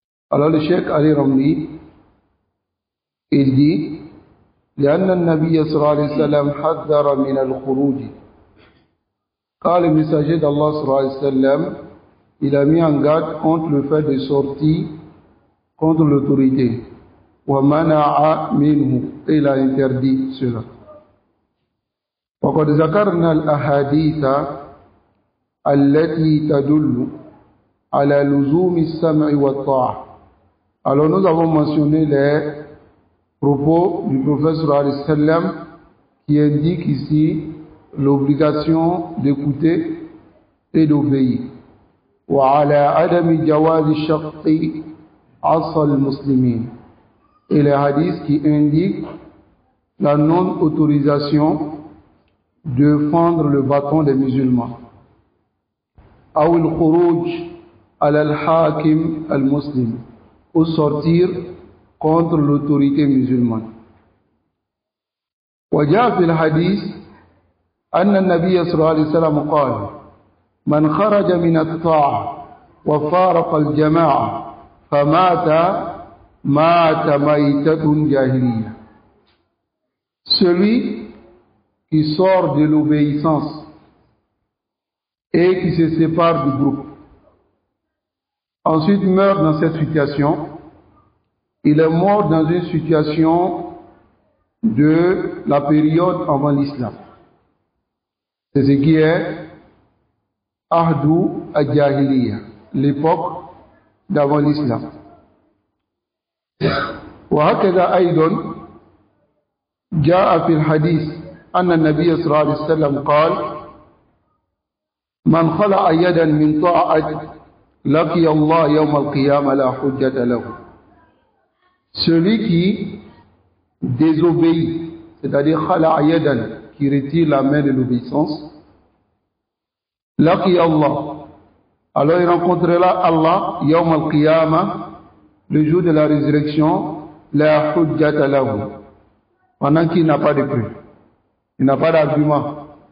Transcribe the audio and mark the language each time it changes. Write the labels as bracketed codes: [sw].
[fr] Alors le Cheikh Ali Ramli, il dit: [ar] لأن النبي صلى الله عليه وسلم حذر من الخروج, [fr] car le messager d'Allah [ar] صلى الله عليه وسلم, [fr] il a mis en garde contre le fait de sortir contre l'autorité. [ar] ومنع منه, [fr] et il a interdit cela. [ar] وقد ذكرنا الأحاديث التي تدل على لزوم السمع والطاعة. [fr] Alors nous avons mentionné les propos du prophète [ar] sallallahu alayhi wa sallam [fr] qui indiquent ici l'obligation d'écouter et d'obéir. [ar] وعلى عدم جواز الشق عصا المسلمين, [fr] et les hadiths qui indiquent la non-autorisation de fendre le bâton des musulmans. [ar] أو الخروج على الحاكم المسلم, [fr] ou sortir contre l'autorité musulmane. [ar] وجاء في الحديث أن النبي صلى الله عليه وسلم قال: من خرج من الطاعة وفارق الجماعة فمات مات ميتة جاهلية. [fr] Celui qui sort de l'obéissance et qui se sépare du groupe, ensuite meurt dans cette situation, il est mort dans une situation de la période avant l'islam. C'est ce qui est Ahdu al-Jahiliya, l'époque d'avant l'islam. [ar] وهكذا أيضا جاء في الحديث أن النبي صلى الله عليه وسلم قال: من خلع يدا من طاعة لقي الله يوم القيامة لا حجة له. [fr] Celui qui désobéit, c'est-à-dire [ar] khala'a yadan, [fr] qui retire la main de l'obéissance, [ar] laqi Allah, [fr] alors il rencontrera Allah [ar] yawm al-qiyamah, [fr] le jour de la résurrection, [ar] la hujjata lahu, [fr] pendant qu'il n'a pas de preuve, il n'a pas d'argument.